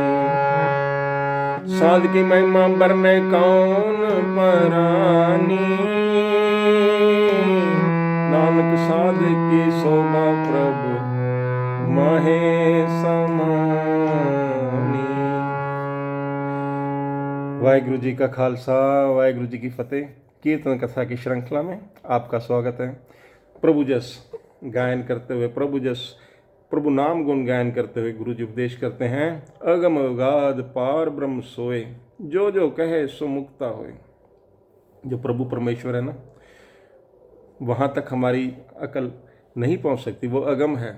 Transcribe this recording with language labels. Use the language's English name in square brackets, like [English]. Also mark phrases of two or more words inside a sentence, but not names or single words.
[Punjabi] ਸਾਧ ਕੀ ਮਹਿਮਾ ਬਰਨੇ ਕੌਨ ਪਰਾਨੀ, ਨਾਨਕ ਸਾਧ ਕੀ ਸ਼ੋਭਾ ਪ੍ਰਭੂ ਮਾਹੇ ਸਮਾਨੀ। ਵਾਹਿਗੁਰੂ ਜੀ ਕਾ ਖ਼ਾਲਸਾ, ਵਾਹਿਗੁਰੂ ਜੀ ਕੀ ਫ਼ਤਹਿ। [Hindi] कीर्तन कथा की श्रृंखला में आपका स्वागत है। प्रभु जस गायन करते हुए, प्रभु जस प्रभु नाम गुण गायन करते हुए गुरु जी उपदेश करते हैं। [Punjabi] ਅਗਮ ਅਗਾਧ ਪਾਰ ਬ੍ਰਹਮ ਸੋਏ, ਜੋ ਜੋ ਕਹੇ ਸੋ ਮੁਕਤਾ ਹੋਏ। [Hindi] जो प्रभु परमेश्वर है ना, वहाँ तक हमारी अकल नहीं पहुँच सकती, वो अगम है।